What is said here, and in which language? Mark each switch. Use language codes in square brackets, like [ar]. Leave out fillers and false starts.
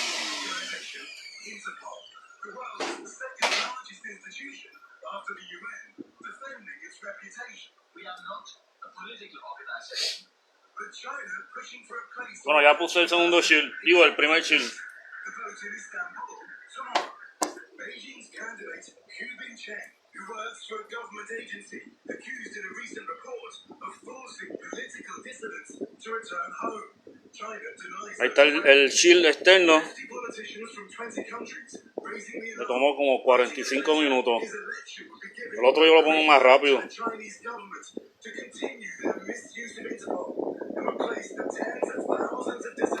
[en] Interpol, the world's second largest institution after the UN, defending its reputation. We are not a political organization. But China pushing for a place. [es] Bueno, ya puse el segundo shield, digo el primer shield. [en] The vote in Istanbul tomorrow. Beijing's candidate, Hu Bin-cheng, who works for a government agency, accused in a recent report of forcing political dissidents to return home. China denies. [es] Ahí está el shield externo. [en] 50 politicians from 20 countries raising the [es] Me tomó como 45 minutos. El otro yo lo pongo más rápido. [en] Chinese government to continue their misuse of Interpol and replace the tens of thousands of dissidents.